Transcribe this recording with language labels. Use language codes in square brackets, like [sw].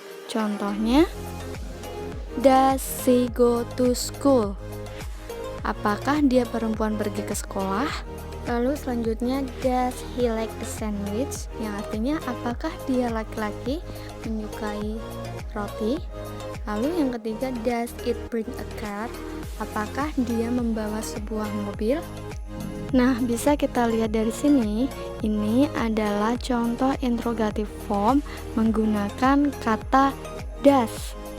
[id] Contohnya, [en] does she go to school? [id] Apakah dia perempuan pergi ke sekolah? Lalu selanjutnya, [en] does he like a sandwich? [id] Yang artinya apakah dia laki-laki menyukai roti? Lalu yang ketiga, [en] does it bring a car? [id] Apakah dia membawa sebuah mobil? Nah, bisa kita lihat dari sini, ini adalah contoh interrogative form menggunakan kata does.